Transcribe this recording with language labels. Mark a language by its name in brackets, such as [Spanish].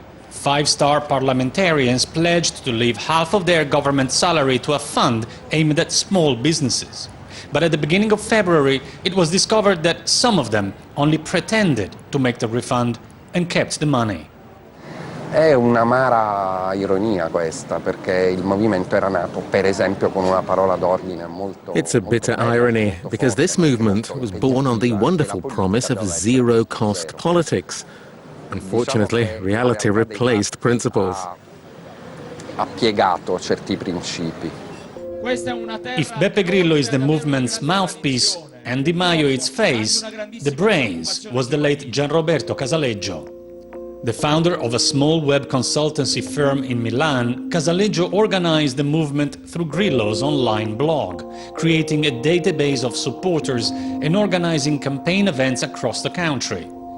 [English] Five-star parliamentarians pledged to leave half of their government salary to a fund aimed at small businesses. But at the beginning of February, it was discovered that some of them only pretended to make the refund and kept the money. [Italian] È un'amara ironia questa, perché il movimento era nato, per esempio, con una parola d'ordine molto... [English] It's a bitter irony, because this movement was born on the wonderful promise of zero-cost politics. Unfortunately, reality replaced principles. [Italian] Ha piegato certi principi. [English] If Beppe Grillo is the movement's mouthpiece and Di Maio its face, the brains was the late Gianroberto Casaleggio. The founder of a small web consultancy firm in Milan, Casaleggio organized the movement through Grillo's online blog, creating a database of supporters and organizing campaign events across the country.